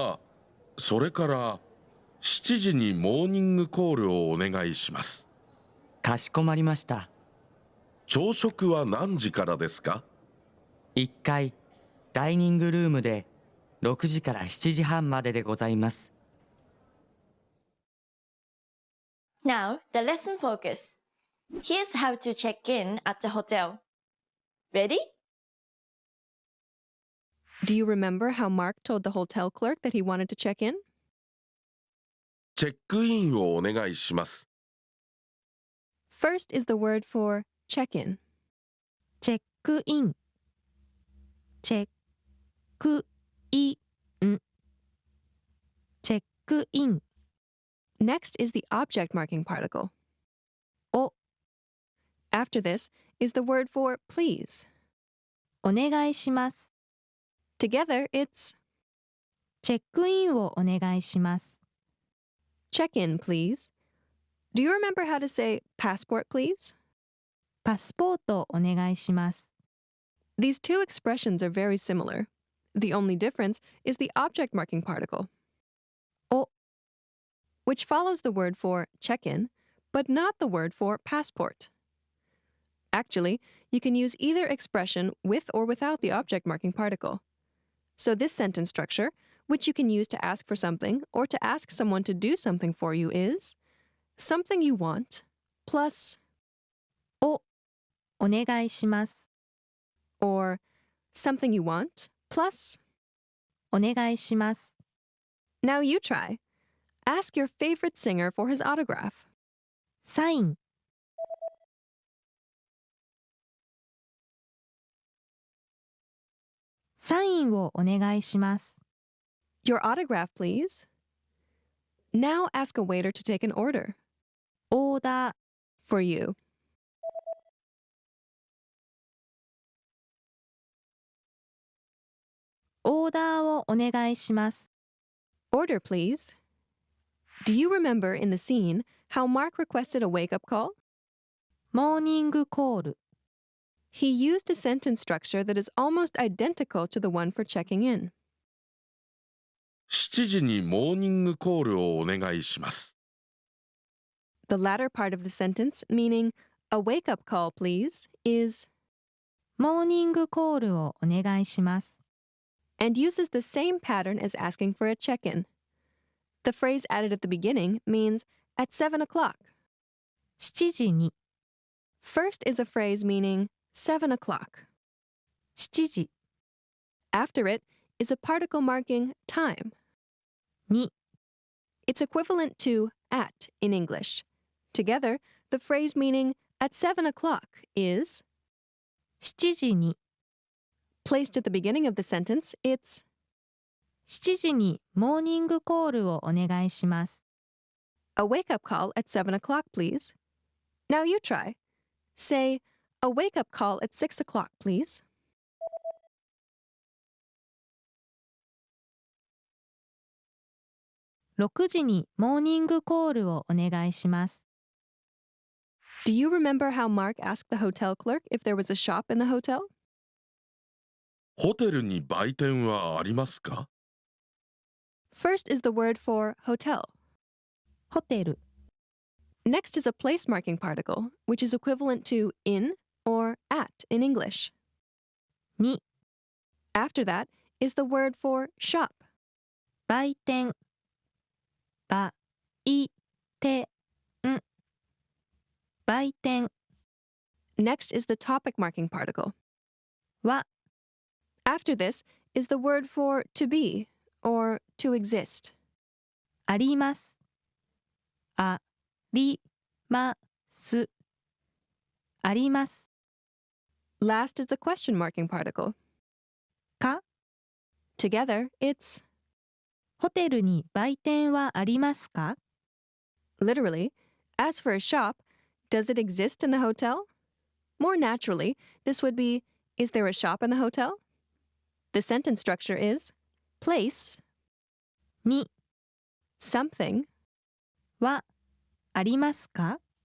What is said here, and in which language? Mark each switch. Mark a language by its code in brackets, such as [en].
[ja] あ、それから7時にモーニングコールをお願いします。かしこまりました。朝食は何時からですか 1階、ダイニングルームで6時から7時半まででございます。 [en] Now, the lesson focus. Here's how to check in at the hotel. Ready? Do you remember how Mark told the hotel clerk that he wanted to check in? [ja] チェックインをお願いします。 [en] First is the word for check-in. [ja] チェックイン、チェックイン、チェックイン、 [en] Next is the object marking particle. [ja] お、 [en] After this is the word for please. [ja] お願いします。 [en] Together, it's [ja] チェックインをお願いします。 [en] check-in, please. Do you remember how to say passport, please? [ja] パスポートお願いします。 [en] These two expressions are very similar. The only difference is the object marking particle. [ja] お、 [en] which follows the word for check-in, but not the word for passport. Actually, you can use either expression with or without the object marking particle. So this sentence structure, which you can use to ask for something or to ask someone to do something for you, is something you want plus [ja] お、お願いします。 [en] or something you want plus. [ja] お願いします。 [en] Now you try. Ask your favorite singer for his autograph. [ja] サイン、サインをお願いします。 [en] Your autograph, please. Now ask a waiter to take an order [ja] オーダー、 [en] for you. [ja] オーダーをお願いします。 [en] Order, please. Do you remember in the scene how Mark requested a wake-up call? [ja] モーニングコール、 [en] He used a sentence structure that is almost identical to the one for checking in. [ja] 7時にモーニングコールをお願いします。 [en] The latter part of the sentence, meaning a wake-up call, please, is [ja] モーニングコールをお願いします。 [en] and uses the same pattern as asking for a check-in. The phrase added at the beginning means at 7 o'clock. [ja] 7時に、 [en] First is a phrase meaning 7 o'clock. [ja] 7時 [en] After it is a particle marking time. [ja] に、 [en] It's equivalent to at in English. Together, the phrase meaning at 7 o'clock is [ja] 7時に、 [en] placed at the beginning of the sentence. It's [ja] 7時にモーニングコールをお願いします。 [en] a wake-up call at 7 o'clock, please. Now you try. Say, a wake-up call at 6 o'clock, please. [ja] 6時にモーニングコールをお願いします。 [en] Do you remember how Mark asked the hotel clerk if there was a shop in the hotel? [ja] ホテルに売店はありますか？ [en] First is the word for hotel. [ja] ホテル、 [en] Next is a place marking particle, which is equivalent to in or at in English. [ja] に、 [en] After that is the word for shop. [ja] 売店、ばいてん、売店 [en] Next is the topic marking particle. [ja] は、 [en] After this is the word for to be or to exist. [ja] あります。あります。あります。 [en] Last is the question marking particle. [ja] か、 [en] Together, it's [ja] ホテルに売店はありますか？ [en] literally, as for a shop, does it exist in the hotel? More naturally, this would be, is there a shop in the hotel? The sentence structure is place [ja] に、 [en] something [ja] は、ありますか？